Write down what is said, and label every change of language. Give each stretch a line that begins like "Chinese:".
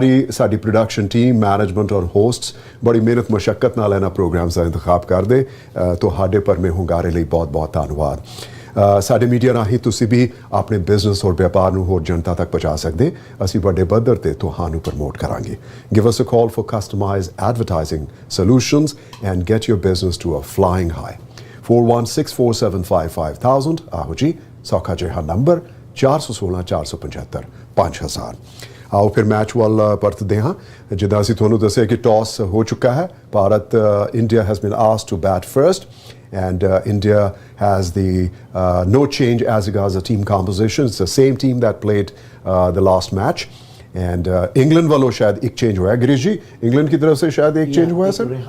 Punjabi: ਸਾਡੀ production team management ਔਰ hosts ਬੜੀ ਮਿਹਨਤ ਮੁਸ਼ੱਕਤ ਨਾਲ ਇਹਨਾਂ ਪ੍ਰੋਗਰਾਮਸ ਦਾ ਇੰਤਖਾਬ ਕਰਦੇ ਤੁਹਾਡੇ ਪਰਮੇ ਹੁੰਗਾਰੇ ਲਈ ਬਹੁਤ ਬਹੁਤ ਧੰਨਵਾਦ ਸਾਡੇ ਮੀਡੀਆ ਰਾਹੀਂ ਤੁਸੀਂ ਵੀ ਆਪਣੇ ਬਿਜ਼ਨਸ ਔਰ ਵਪਾਰ ਨੂੰ ਹੋਰ ਜਨਤਾ ਤੱਕ ਪਹੁੰਚਾ ਸਕਦੇ ਅਸੀਂ ਵੱਡੇ ਪੱਧਰ ਤੇ ਤੁਹਾਨੂੰ ਪ੍ਰਮੋਟ ਕਰਾਂਗੇ
English: give us a call for customised advertising solutions and get your business to a flying high
Punjabi: 4164755000 ਆਹੋ ਜੀ ਸੌਖਾ ਜਿਹਾ ਨੰਬਰ 416-475-5000 ਆਓ ਫਿਰ ਮੈਚ ਵੱਲ ਪਰਤਦੇ ਹਾਂ ਜਿੱਦਾਂ ਅਸੀਂ ਤੁਹਾਨੂੰ ਦੱਸਿਆ ਕਿ ਟਾਸ ਹੋ ਚੁੱਕਾ ਹੈ Bharat
English: India has been asked to bat first and India has the no change as regards the team composition. It's the same team that played the last match.
Hindi: And England वालों शायद एक change हुआ है गिरीश जी England की तरफ से शायद एक change हुआ है सर